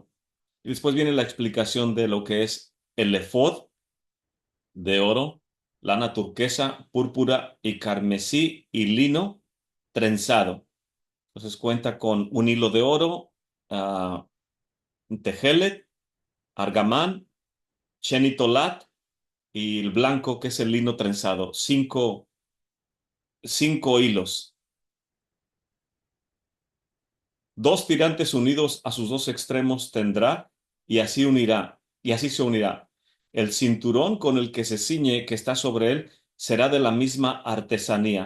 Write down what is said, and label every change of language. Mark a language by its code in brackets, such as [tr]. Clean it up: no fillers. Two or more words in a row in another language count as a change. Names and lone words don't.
[es] Y después viene la explicación de lo que es el efod de oro, lana turquesa, púrpura y carmesí y lino trenzado. Entonces cuenta con un hilo de oro, un tejelet, argamán, chenitolat y el blanco, que es el lino trenzado. Cinco hilos. Dos tirantes unidos a sus dos extremos tendrá, y así se unirá. El cinturón con el que se ciñe, que está sobre él, será de la misma artesanía.